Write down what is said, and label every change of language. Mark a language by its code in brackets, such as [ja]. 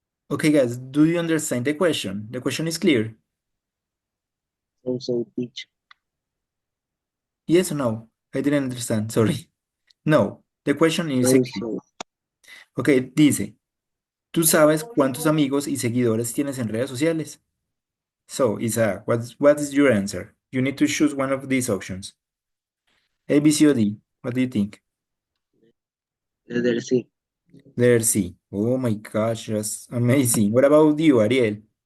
[en] Okay, guys, do you understand the question? The question is clear. Also, teacher. Yes or no? I didn't understand, sorry. No, the question is clear. Also, [es] Ok, dice, ¿tú sabes cuántos amigos y seguidores tienes en redes sociales? [en] So, Isaac, what is your answer? You need to choose one of these options. A, B, C, or D. What do you think? letter C. Letter C. Oh my gosh, that's amazing. What about you, Ariel?